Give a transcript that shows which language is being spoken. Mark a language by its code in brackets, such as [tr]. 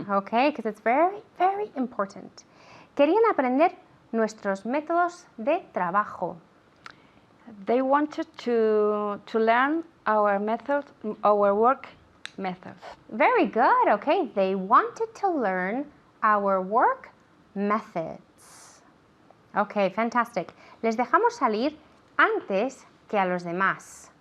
[en] Okay, because it's very, very important. [es] Querían aprender nuestros métodos de trabajo. [en] They wanted to learn our method, our work methods. Very good. Okay, they wanted to learn our work methods. Okay, fantastic. [es] Les dejamos salir antes que a los demás.